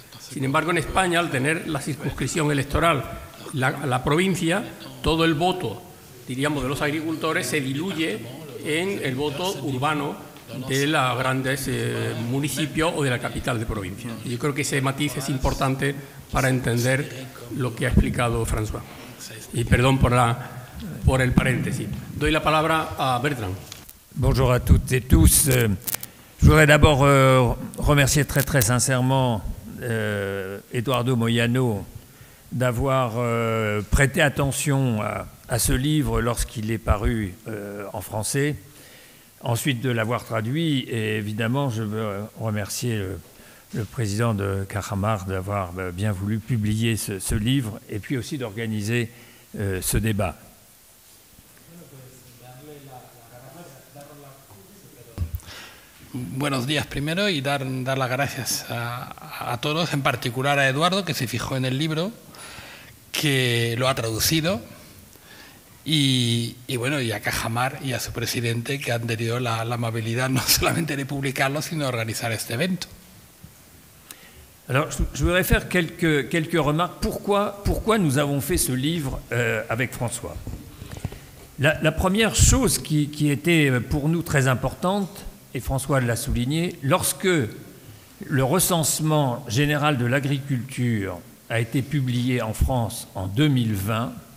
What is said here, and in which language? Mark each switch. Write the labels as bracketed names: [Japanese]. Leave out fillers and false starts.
[Spanish] Sin embargo, en España, al tener la circunscripción electoral la provincia, todo el voto, diríamos, de los agricultores se diluye en el voto urbano de los grandes municipios o de la capital de provincia. Y yo creo que ese matiz es importante para entender lo que ha explicado François. Y perdón por el paréntesis. Doy la palabra a Bertrand. [French] Bonjour à toutes et tous. Je voudrais d'abord remercier très sincèrement Eduardo Moyano d'avoir prêté attention à ce livre lorsqu'il est paru en français, ensuite de l'avoir traduit, et évidemment je veux remercier le président de Cajamarca d'avoir bien voulu publier ce livre et puis aussi d'organiser ce débat. [Spanish] Buenos días primero y dar las gracias a todos, en particular a Eduardo, que se fijó en el libro, que lo ha traducido, y bueno, y a Cajamarca y a su presidente, que han tenido la amabilidad no solamente de publicarlo, sino de organizar este evento. [French] Alors, je voudrais faire quelques remarques. Pourquoi nous avons fait ce livre avec François? La première chose qui était pour nous très importante, et François l'a souligné, lorsque le recensement général de l'agriculture a été publié en France en 2020,